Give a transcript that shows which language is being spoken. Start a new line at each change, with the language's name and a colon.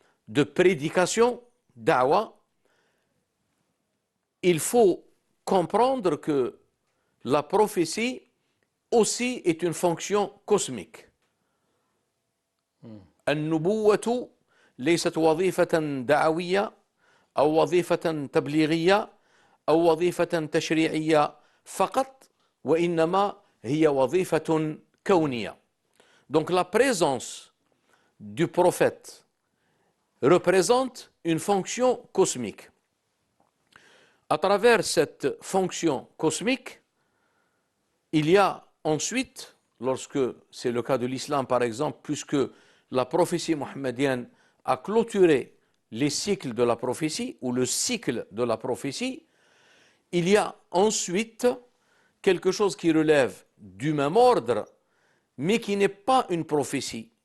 French: de prédication, da'wa, il faut comprendre que la prophétie aussi est une fonction cosmique.
Arabic: النبوة ليست وظيفة دعوية أو وظيفة تبليغية أو وظيفة تشريعية فقط وإنما هي وظيفة كونية.
French: Donc la présence du prophète représente une fonction cosmique. À travers cette fonction cosmique, il y a ensuite, lorsque c'est le cas de l'islam par exemple, puisque la prophétie mohammedienne a clôturé les cycles de la prophétie ou le cycle de la prophétie, il y a ensuite quelque chose qui relève du même ordre, mais qui n'est pas une prophétie.